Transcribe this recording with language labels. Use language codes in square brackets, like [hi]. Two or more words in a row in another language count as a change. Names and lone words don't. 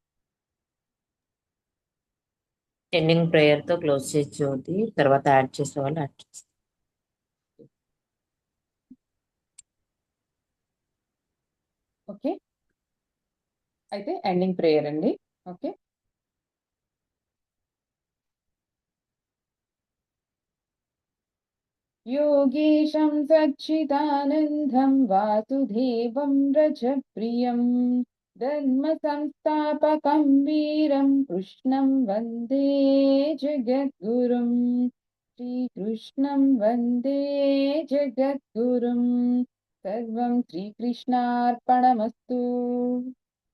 [en] ending prayer [te] క్లోజ్ చేసి జ్యోతి. తర్వాత యాడ్ చేసేవాళ్ళు యాడ్ చేస్తారు. ఓకే. అయితే [en] ending prayer [te] అండి. ఓకే. [sa] योगीशं सच्चिदानन्दं वासुदेवं रजप्रियं धर्मसंस्थापकं वीरं कृष्णं वन्दे जगद्गुरुं श्रीकृष्णं वन्दे जगद्गुरुं सर्वं श्रीकृष्णार्पणमस्तु।